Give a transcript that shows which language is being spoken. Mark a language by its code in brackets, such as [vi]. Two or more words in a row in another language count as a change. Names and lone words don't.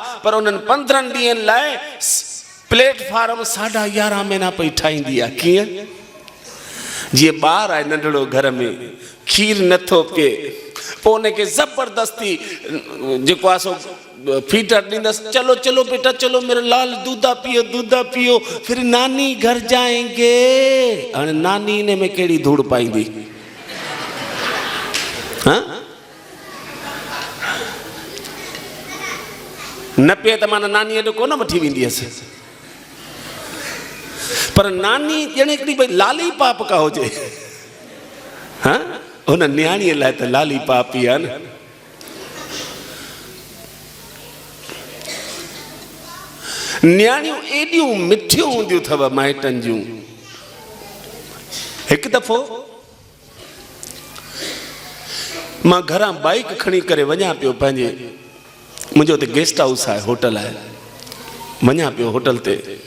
[sd] पर उन्हनि 15 ॾींहंनि लाइ प्लेटफार्म 11.5 महीना पई ठाहींदी आहे। कीअं? जीअं ॿार आहे नंढड़ो घर में, खीर नथो पिए, पोइ उनखे ज़बरदस्ती जेको आहे सो फीटर ॾींदसि। [hi] चलो चलो बेटा चलो, मेरा लाल दूधा पियो, दूधा पियो, फिर नानी घर जाएंगे। [sd] हाणे नानी इन में कहिड़ी धूड़ पाईंदी? हाँ, न पिए त माना नानी एॾो कोन वठी वेंदी हुअसि। पर नानी ॼणे हिकिड़ी भई लाली पाप का हुजे। हाँ, हुन न्याणीअ लाइ त लाली पाप ई आहे न। न्याणियूं एॾियूं मिठियूं हूंदियूं अथव माइटनि जूं। हिकु दफ़ो मां घरां बाइक खणी करे वञा पियो पंहिंजे, मुंहिंजो त गेस्ट हाउस आहे, होटल आहे, वञा पियो होटल ते।